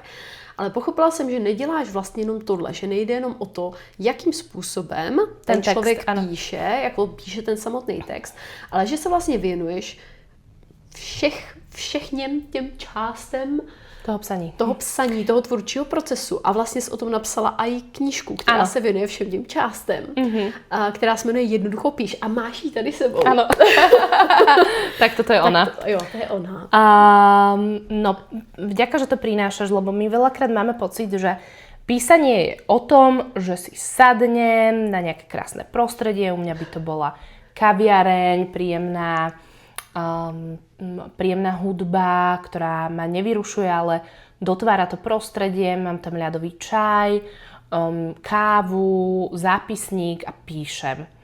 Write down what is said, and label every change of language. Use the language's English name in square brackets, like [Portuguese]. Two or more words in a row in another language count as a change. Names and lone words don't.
[Czech] Ale pochopila jsem, že neděláš vlastně jenom tohle, že nejde jenom o to, jakým způsobem ten člověk píše, jako píše ten samotný text, ale že se vlastně věnuješ všem těm částem toho psaní, toho tvůrčího procesu. A vlastně jsi o tom napsala i knížku, která se věnuje všem těm částem, která se jmenuje Jednoducho píš a máš ji tady sebou. Ano. Tak toto je ona. To je ona. No, [Slovak] vďaka, že to prinášaš, lebo my veľakrát máme pocit, že písanie je o tom, že si sadnem na nejaké krásne prostredie, u mňa by to bola kaviareň, príjemná hudba, ktorá ma nevyrušuje, ale dotvára to prostredie, mám tam ľadový čaj, kávu, zápisník a píšem.